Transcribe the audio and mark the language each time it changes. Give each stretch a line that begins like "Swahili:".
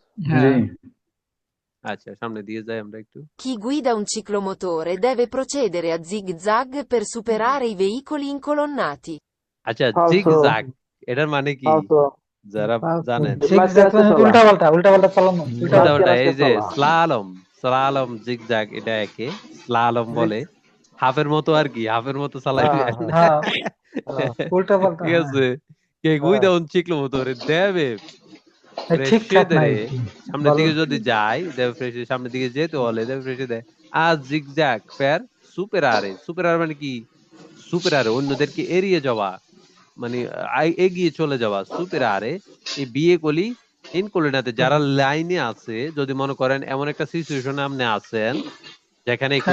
Bangla: হ্যাঁ আচ্ছা, সামনে দিয়ে যাই আমরা একটু।
Italian: Chi guida un ciclomotore deve procedere a zig-zag per superare i veicoli incolonnati.
Bangla: আচ্ছা, জিগজ্যাগ এটার মানে কি যারা
Italian: Falso.
Bangla: জানেন? উল্টা পাল্টা চালানো উল্টা এই যে স্লালম জিগজ্যাগ, এটা একে স্লালম বলে, হাফের মতো আর কি, হাফের মতো চালাইবেন, হ্যাঁ উল্টা পাল্টা ঠিক আছে?
Italian: কে guida un ciclomotore deve
Bangla: ঠিকঠাক নাই procedere, সামনের দিকে যদি যায়, সামনের দিকে যেতে হলে
Italian: deve procedere a zigzag per superare
Bangla: মানে কি? superare অন্যদেরকে এড়িয়ে যাওয়া, মানে এগিয়ে চলে যাওয়া, superare এই বিয়ে ইনকোলিনাতে যারা লাইনে আছে, যদি মনে করেন এমন একটা সিচুয়েশনে আপনি আছেন যেখানে একটু